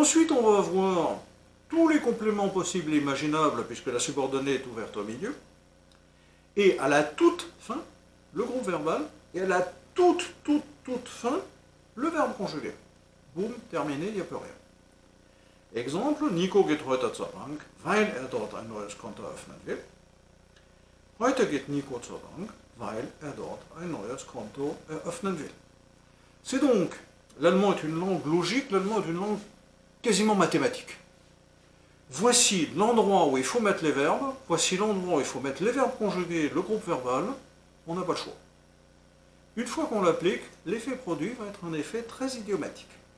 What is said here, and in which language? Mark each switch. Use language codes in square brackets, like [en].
[fr] Ensuite, on va avoir tous les compléments possibles et imaginables, puisque la subordonnée est ouverte au milieu. Et à la toute fin, le groupe verbal, et à la toute fin, le verbe conjugué. Boum, terminé, il n'y a plus rien. [de] Exemple, Nico geht heute zur Bank, weil dort ein neues Konto eröffnen will. Heute geht Nico zur Bank, weil dort ein neues Konto eröffnen will. [fr] C'est donc, l'allemand est une langue logique, l'allemand est une langue quasiment mathématique. Voici l'endroit où il faut mettre les verbes, voici l'endroit où il faut mettre les verbes conjugués, le groupe verbal, on n'a pas le choix. Une fois qu'on l'applique, l'effet produit va être un effet très idiomatique.